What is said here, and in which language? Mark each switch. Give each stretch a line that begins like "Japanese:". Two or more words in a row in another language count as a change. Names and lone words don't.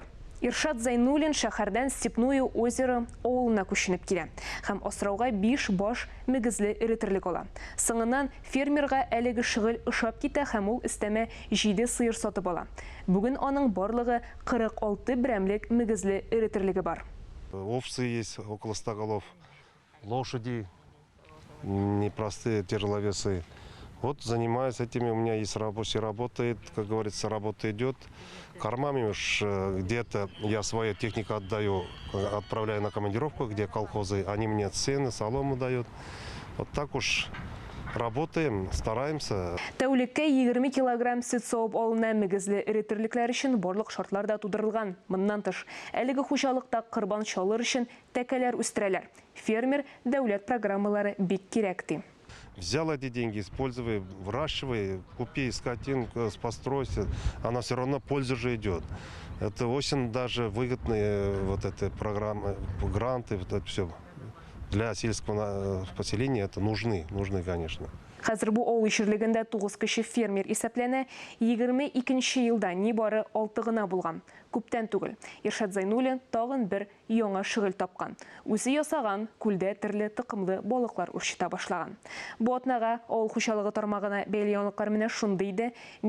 Tatar: Иршат Зайнуллин шәһәрдән Степное озеро авылына күченеп килә һәм асрауга 5 баш мөгезле эретерлек ала. Соңыннан фермерга әлеге шөгыль ошап китә һәм ул истәмә 7 сыер сатып ала. Бүген аның барлыгы 46 берәмлек мөгезле эретерлеге бар.
Russian: Овцы есть около 100 голов, лошади непростые тяжеловесы. Вот занимаюсь этими, у меня есть работает, как говорится, работа идет. Кормами уж где-то я свою технику отдаю, отправляю на командировку, где колхозы, они мне цены, солому дают. Вот так уж работаем, стараемся.
Tatar: Тәүлеккә 20 килограмм сөт савып алына мөгезле эретерлекләр өчен барлык шартлар да тудырылган. Моннан тыш, әлеге хуҗалыкта корбан чалыр өчен тәкәләр үстерәләр. Фермер дәүләт программалары бик кирәк ди.
Russian: Взял эти деньги, используй, выращивай, купи скотинку, постройся, она все равно польза же идет. Это очень даже выгодные вот эти программы, гранты, вот это все для сельского поселения это нужны, конечно.
Tatar: Хәзер бу авыл җирлегендә 9 кеше фермер исәпләнә, 22 елда нибары 6 гына булган. Күптән түгел. Иршат Зайнуллин тагын бер яңа шөгыль тапкан. Үзе ясаган күлдә төрле тыкымлы балыклар үрчетә башлаган. Бу атнага авыл хуҗалыгы тармагына бәйле яңалыклар менә шундый иде.